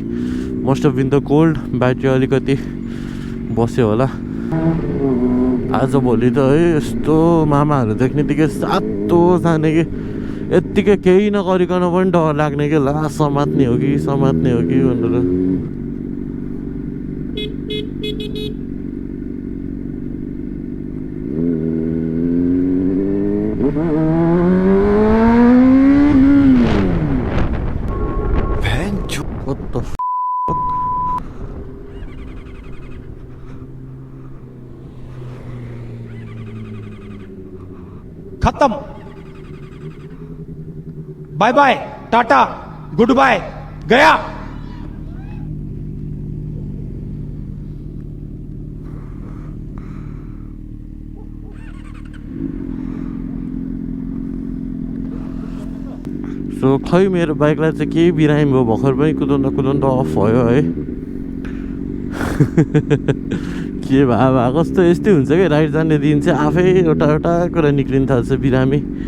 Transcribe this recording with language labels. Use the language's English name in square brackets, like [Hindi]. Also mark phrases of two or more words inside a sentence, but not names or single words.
[English] must have been the cold. [Nepali] ब्याट्री अलिकति बस्यो होला. आज भोलि त है यस्तो मामाहरू देख्ने बित्तिकै सातो जाने कि यत्तिकै केही नगरिकन पनि डर लाग्ने कि ला समात्ने हो कि भनेर. [English] What the f***? [Nepali] खत्म. [English] bye bye, tata, good bye, गया. [Nepali] सो खै मेरो बाइकलाई चाहिँ केही बिरामी भयो. भर्खर पनि कुदाउँदा अफ भयो है. के भए कस्तो यस्तै हुन्छ कि राइड जाने दिन चाहिँ आफै एउटा कुरा निक्लिन थाल्छ बिरामी.